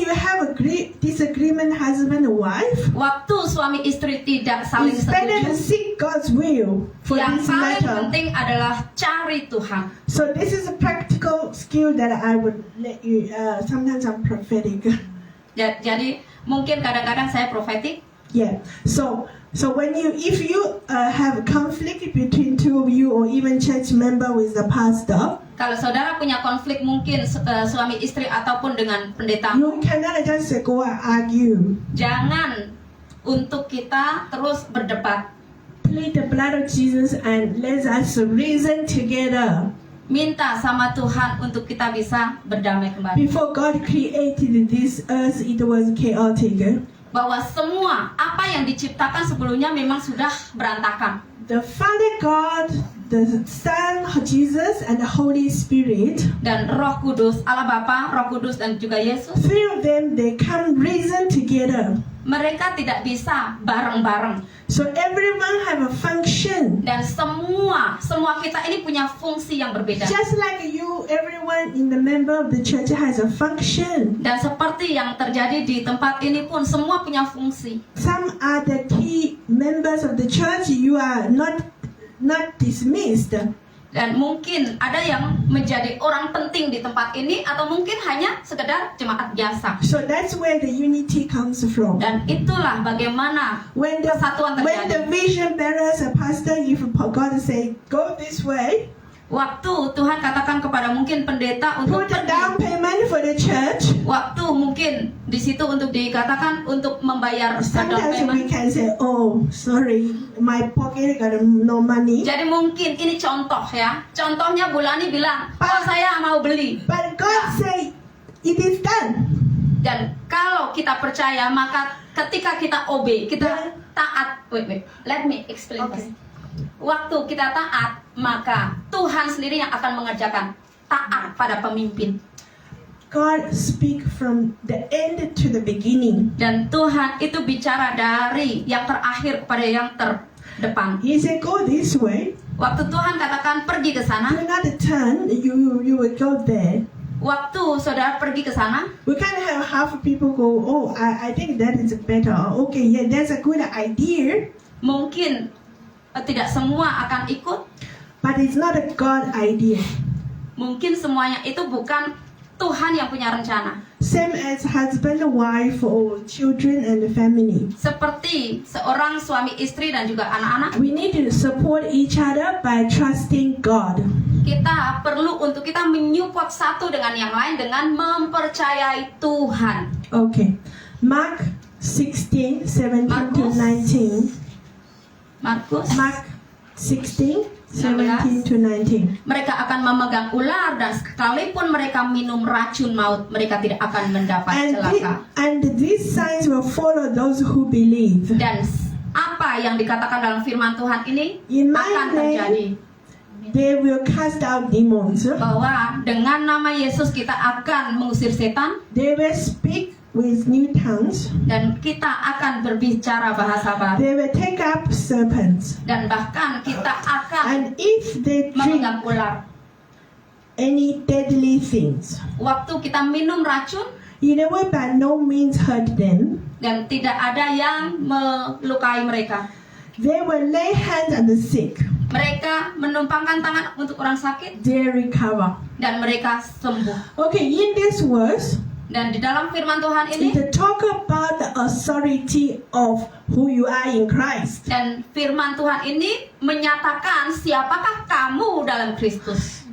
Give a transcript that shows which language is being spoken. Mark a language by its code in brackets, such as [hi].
[en] you have a disagreement, husband and wife, [id] Waktu suami istri tidak saling [en] it's better to [id] setuju, [en] seek God's will for [id] yang [en] this [id] paling [en] matter. [id] penting adalah cari Tuhan. [en] So this is a practical skill that I would let you. Sometimes I'm prophetic. [id] Jadi mungkin kadang-kadang saya profetik. [en] Yeah. So if you have conflict between two of you or even church member with the pastor, [id] Kalau saudara punya konflik mungkin suami istri ataupun dengan pendeta, [en] you cannot just go and argue. [id] jangan untuk kita terus berdebat. [en] Plead the blood of Jesus and let us reason together. [id] Minta sama Tuhan untuk kita bisa berdamai kembali. [en] Before God created this earth, it was chaotic. [id] Bahwa semua apa yang diciptakan sebelumnya memang sudah berantakan. [en] The Father God, the Son Jesus, and the Holy Spirit, [id] Dan Roh Kudus, Allah Bapa, Roh Kudus dan juga Yesus, [en] three of them, they come reason together. [id] mereka tidak bisa bareng-bareng. [en] So everyone have a function. [id] Dan semua kita ini punya fungsi yang berbeda. [en] Just like you, everyone in the member of the church has a function. [id] Dan seperti yang terjadi di tempat ini pun semua punya fungsi. [en] Some are the key members of the church. You are not dismissed. [id] Dan mungkin ada yang menjadi orang penting di tempat ini atau mungkin hanya sekedar jemaat biasa. [en] So that's where the unity comes from. [id] Dan itulah bagaimana [en] When the [id] Persatuan terjadi. [en] vision bearers, a pastor, if God say go this way, [id] Waktu Tuhan katakan kepada mungkin pendeta untuk [en] put a down [id] pergi. [en] payment for the church. [id] Waktu mungkin di situ untuk dikatakan untuk membayar down [en] Sometimes we payment. can say, oh, sorry, my pocket got no money. [id] Jadi mungkin ini contoh ya. Contohnya Bulani bilang, oh saya mau beli. [en] But God say, it is done. [id] Dan kalau kita percaya maka ketika kita obey, kita taat. [en] Wait, let me explain Okay. [id] this. Waktu kita taat, maka Tuhan sendiri yang akan mengerjakan. Taat pada pemimpin. [en] God speak from the end to the beginning. [id] Dan Tuhan itu bicara dari yang terakhir kepada yang terdepan. [en] He said, go this way. [id] Waktu Tuhan katakan pergi ke sana, [en] Do not turn. You will go there. [id] waktu saudara pergi ke sana, [en] We can't have half people go, oh, I think that is better. Okay, yeah, that's a good idea. [id] mungkin tidak semua akan ikut. [en] But it's not a God idea. [id] Mungkin semuanya itu bukan Tuhan yang punya rencana. [en] Same as husband, wife, or children and the family. [id] Seperti seorang suami istri dan juga anak-anak, [en] We need to support each other by trusting God. [id] kita perlu untuk kita menyupport satu dengan yang lain dengan mempercayai Tuhan. [en] Okay. Mark 16, 17 to [id] Markus. [en] 19. [id] Markus, [en] Mark 16, 17 to 19. [id] mereka akan memegang ular dan sekalipun mereka minum racun maut, mereka tidak akan mendapat celaka. [en] And these signs will follow those who believe. [id] Dan apa yang dikatakan dalam firman Tuhan ini [en] In my [id] akan terjadi. [en] name, they will cast out demons. [id] Bahwa dengan nama Yesus kita akan mengusir setan [en] They will speak with new tongues. [id] dan kita akan berbicara bahasa baru [en] They will take up serpents. [id] dan bahkan kita akan [en] And if they drink [id] memegang ular. [en] any deadly things, [id] Waktu kita minum racun [en] it will by no means hurt them. [id] dan tidak ada yang melukai mereka. [en] They will lay hands on the sick. [id] Mereka menumpangkan tangan untuk orang sakit [en] They recover. [id] dan mereka sembuh. [en] Okay, in this verse, [id] Dan di dalam firman Tuhan ini [en] it talk about the authority of who you are in Christ. [id] dan firman Tuhan ini menyatakan siapakah kamu dalam Kristus.